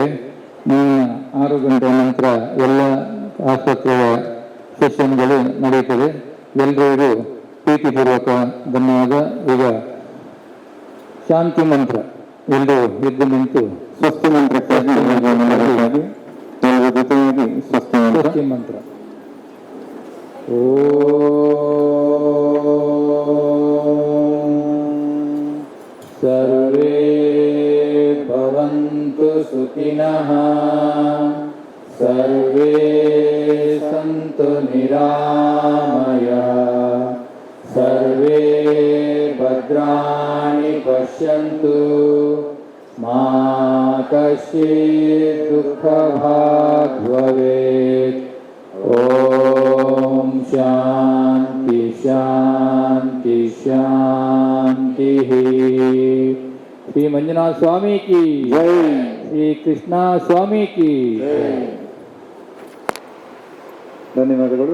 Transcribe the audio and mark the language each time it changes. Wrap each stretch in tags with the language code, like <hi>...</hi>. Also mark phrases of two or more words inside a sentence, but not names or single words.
<kn>6 ಗಂಟೆ ನಂತರ ಎಲ್ಲ ಆಸ್ಪತ್ರೆಯ ಸೆಷನ್ಗಳು ನಡೆಯುತ್ತದೆ. ಎಲ್ಲರಿಗೂ ಪ್ರೀತಿಪೂರ್ವಕ ಧನ್ಯವಾದ. ಈಗ ಶಾಂತಿ ಮಂತ್ರ ಎಲ್ಲರೂ ಎದ್ದು ನಿಂತು ಸ್ವಸ್ತಿ ಮಂತ್ರಕ್ಕಾಗಿ ಎಲ್ಲರ ಜೊತೆಯಾಗಿ ಸ್ವಸ್ತಿ ಮಂತ್ರ.</kn> <sa>ಸರ್ವೇ ಭವಂತು ಸುಖಿನಃ, ಸರ್ವೇ ಸಂತು ನಿರಾಮಯಃ, ಸರ್ವೇ ಭದ್ರಾಣಿ ಪಶ್ಯಂತು, ಮಾ ಕಶ್ಚಿತ್ ದುಃಖಭಾಗ್ ಭವೇತ್. ಓಂ ಶಾಂತಿ ಶಾಂತಿ ಶಾಂತಿ.</sa> <hi>श्री मंजुनाथ स्वामी की जय, श्री कृष्ण स्वामी की जय.</hi> <kn>ಧನ್ಯವಾದಗಳು.</kn>